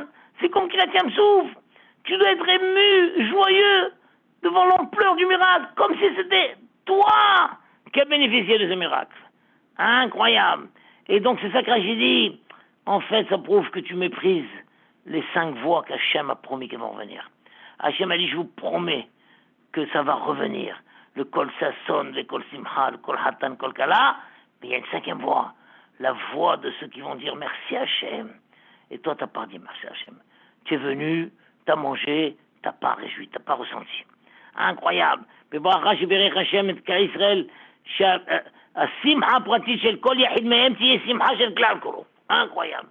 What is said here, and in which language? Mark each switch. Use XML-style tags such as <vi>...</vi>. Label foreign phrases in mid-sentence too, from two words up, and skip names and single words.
<fr>C'est comme qu'il a tient souffle. Tu dois être ému, joyeux, devant l'ampleur du miracle, comme si c'était toi qui as bénéficié de ce miracle. Incroyable. Et donc c'est ça que j'ai dit. En fait, ça prouve que tu méprises les 5 voix qu'Hachem a promis qu'elles vont revenir. Hachem a dit, je vous promets que ça va revenir.</fr> <he>Le קול ששון, le קול שמחה, le קול חתן, קול כלה.</he> <fr>Mais il y a une 5e voix. La voix de ceux qui vont dire merci Hachem. Et toi, tu n'as pas dit merci Hachem. Tu es venu, tu as mangé, tu n'as pas réjoui, tu n'as pas ressenti. Incroyable. Incroyable.</fr>